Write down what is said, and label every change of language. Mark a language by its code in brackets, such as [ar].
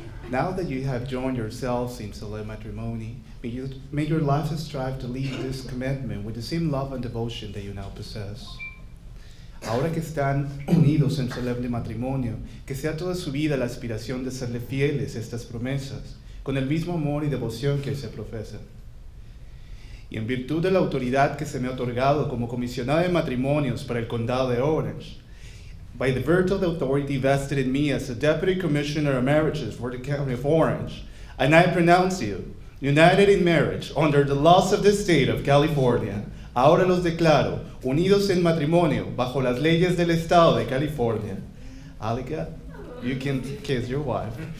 [en] Now that you have joined yourselves in solemn matrimony, may your lives strive to lead this commitment with the same love and devotion that you now possess. [es] Ahora que están unidos en solemne matrimonio, que sea toda su vida la aspiración de serle fieles a estas promesas, con el mismo amor y devoción que se profesan. Y en virtud de la autoridad que se me ha otorgado como comisionada de matrimonios para el condado de Orange, [en] by the virtue of the authority vested in me as a Deputy Commissioner of Marriages for the County of Orange, and I pronounce you united in marriage under the laws of the state of California. [es] Ahora los declaro unidos en matrimonio bajo las leyes del estado de California. [en] Alika, you can kiss your wife.